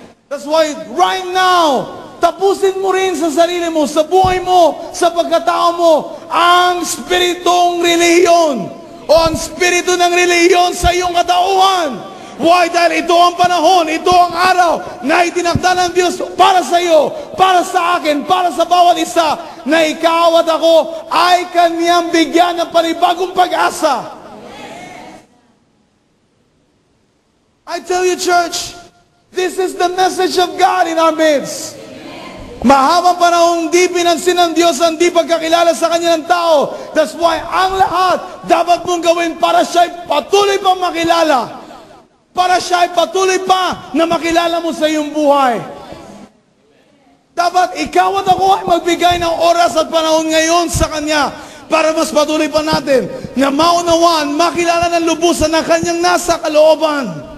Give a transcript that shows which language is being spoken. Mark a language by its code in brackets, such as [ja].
[en] That's why right now, [tl] tapusin mo rin sa sarili mo, sa buhay mo, sa pagkatao mo, ang spiritong relihiyon o ang spirito ng relihiyon sa iyong katauhan. Why? Dahil ito ang panahon, ito ang araw na itinakda ng Diyos para sa iyo, para sa akin, para sa bawat isa, na ikaw at ako ay Kanyang bigyan ng panibagong pag-asa. [en] I tell you, church, this is the message of God in our midst. [tl] Mahabang panahong di pinansin ng Diyos ang di pagkakilala sa Kanya ng tao. [en] That's why [tl] ang lahat dapat mong gawin para siya'y patuloy pang makilala. Para siya'y patuloy pa na makilala mo sa iyong buhay. Dapat ikaw at ako ay magbigay ng oras at panahon ngayon sa Kanya para mas patuloy pa natin na maunawaan, makilala ng lubusan na Kanyang nasa kalooban.